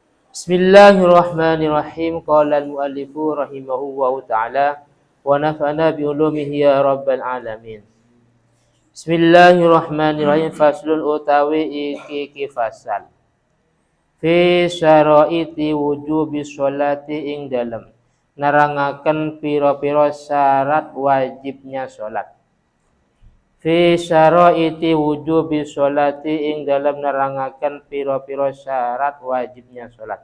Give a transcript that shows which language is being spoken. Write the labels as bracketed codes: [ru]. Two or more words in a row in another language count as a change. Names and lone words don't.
[ar] بسم الله الرحمن الرحيم. قال المؤلف رحمه الله تعالى ونفعنا بعلومه يا رب العالمين. بسم الله الرحمن الرحيم. [jv] Faslun utawi iki fasal. [ar] في شرائط وجوب الصلاة [jv] ing dalem nerangaken pira-pira syarat wajibnya salat. [ar] في شرائط وجوب الصلاة [jv] ing dalem nerangaken pira-pira syarat wajibnya salat.